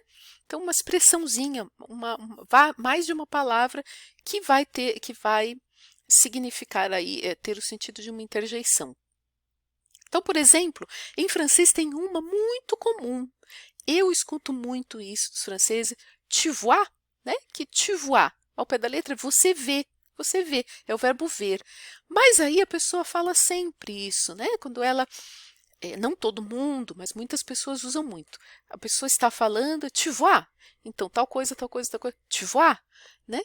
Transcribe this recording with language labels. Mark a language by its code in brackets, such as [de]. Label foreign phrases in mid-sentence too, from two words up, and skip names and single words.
[pt] Então, uma expressãozinha, mais de uma palavra que vai significar aí, ter o sentido de uma interjeição. Então, por exemplo, em francês tem uma muito comum. Eu escuto muito isso dos franceses, [fr] tu vois, né? Que tu vois, [pt] ao pé da letra, você vê, é o verbo ver. Mas aí a pessoa fala sempre isso, né? Quando ela não todo mundo, mas muitas pessoas usam muito. A pessoa está falando, [fr] tu vois, [pt] então tal coisa, tal coisa, tal coisa, [fr] tu vois, [pt] né?